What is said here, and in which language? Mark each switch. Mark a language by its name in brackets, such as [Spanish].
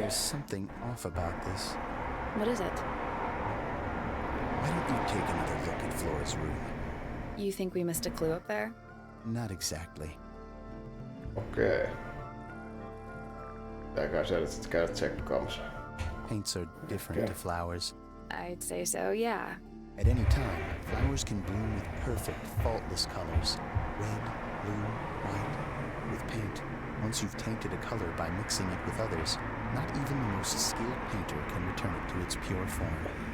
[English] There's something off about this. What is it? Why don't you take another look at Flora's room? You think we missed a clue up there? Not exactly. [Finnish] Okei. Pitääkää siellä sit käydä tsekkaamassa. [English] Paints are different to flowers. I'd say so, yeah. At any time, flowers can bloom with perfect, faultless colors. Red, blue, white. With paint, once you've tainted a color by mixing it with others, not even the most skilled painter can return it to its pure form.